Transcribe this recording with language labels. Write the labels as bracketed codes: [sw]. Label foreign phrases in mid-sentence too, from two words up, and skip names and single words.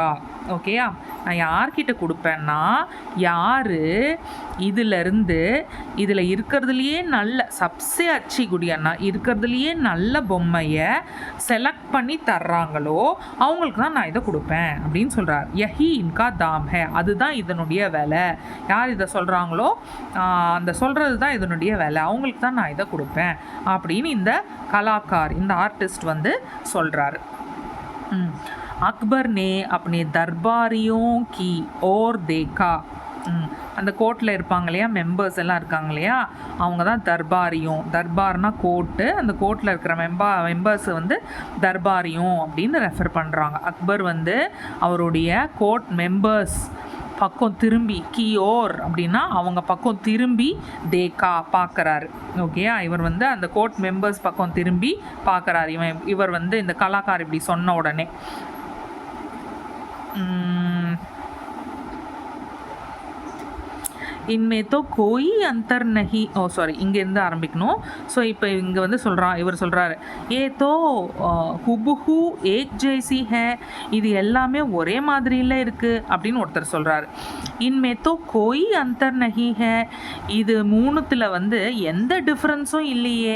[ta] ஓகேயா, நான் யார்கிட்ட கொடுப்பேன்னா யார் இதில் இருக்கிறதுலையே நல்ல [hi] सबसे अच्छी गुड़िया ना [ta] இருக்கிறதுலையே நல்ல பொம்மையை செலக்ட் பண்ணி தர்றாங்களோ அவங்களுக்கு தான் நான் இதை கொடுப்பேன் அப்படின்னு சொல்கிறார். [hi] यही इनका दाम है, [ta] அதுதான் இதனுடைய வேலை. யார் இதை சொல்கிறாங்களோ அந்த சொல்கிறது தான் இதனுடைய வேலை, அவங்களுக்கு தான் நான் இதை கொடுப்பேன் அப்படின்னு இந்த கலாக்கார், இந்த ஆர்டிஸ்ட் வந்து சொல்கிறாரு. [hi] अकबर ने अपने दरबारियों की ओर देखा. [ta] அந்த கோர்ட்டில் இருப்பாங்க இல்லையா, மெம்பர்ஸ் எல்லாம் இருக்காங்க இல்லையா, அவங்க தான் தர்பாரியும். தர்பார்னா கோர்ட்டு, அந்த கோர்ட்டில் இருக்கிற மெம்பர்ஸ் வந்து தர்பாரியும் அப்படின்னு ரெஃபர் பண்ணுறாங்க. அக்பர் வந்து அவருடைய கோர்ட் மெம்பர்ஸ் பக்கம் திரும்பி, கியோர் அப்படின்னா அவங்க பக்கம் திரும்பி தேக்கா பார்க்குறாரு. ஓகேயா, இவர் வந்து அந்த கோர்ட் மெம்பர்ஸ் பக்கம் திரும்பி பார்க்குறாரு. இவர் வந்து இந்த கலாக்கார் இப்படி சொன்ன உடனே [hi] इनमें तो कोई अंतर नहीं. [ta] இங்கேருந்து ஆரம்பிக்கணும். ஸோ இப்போ இங்கே வந்து இவர் சொல்கிறாரு, [hi] ये तो हूबहू एक जैसी है, [ta] இது எல்லாமே ஒரே மாதிரியில் இருக்குது அப்படின்னு ஒருத்தர் சொல்கிறாரு. [hi] इनमें तो कोई अंतर नहीं है, [ta] இது மூணுத்தில் வந்து எந்த டிஃப்ரென்ஸும் இல்லையே.